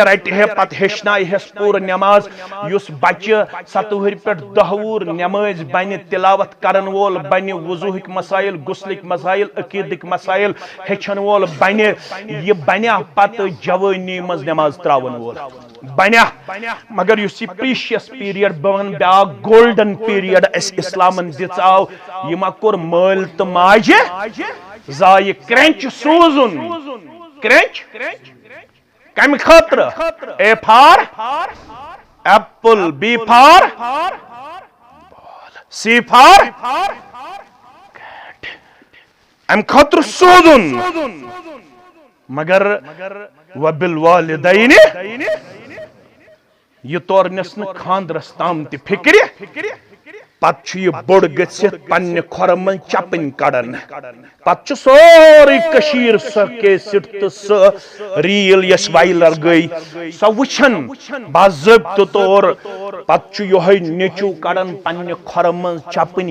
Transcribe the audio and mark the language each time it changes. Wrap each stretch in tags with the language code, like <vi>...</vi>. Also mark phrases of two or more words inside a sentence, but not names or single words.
<ks>رٹہِ ہے پتہ ہیچھنائے ہس پور نماز یس بچہ 7 وُہر پہ 10 وُہر نماز بنہ تلاوت کرن وول بنہ وضوہک مسائل غسلک مسائل عقیدک مسائل ہیچھن وول بنہ یہ بنیا پتہ جوانی مز نماز تراون وول بنیا مگر اس</ks> <en>precious period</en> <ks>بون بیا</ks> <en>golden period</en> <ks>اس اسلامن دژاو یہ ما کور مال تو ماجہ زائے کرنچ سوزن کرنچ کم خاطر</ks> <en>A for apple B for C for</en> <ks>ام خاطر سوزن مگر وبالوالدین یہ طور نس خاندرس تام تہ فکر پتہ یہ بوڑ گھت پنہ کھور من چپن کڑان پتہ سوری کشیر سہ کیسٹ تو سہ ریل یس وائرل گئی سہ وچھن باضابطہ طور پتہ یہ نیچو کڑان پنہ کھور من چپن</ks>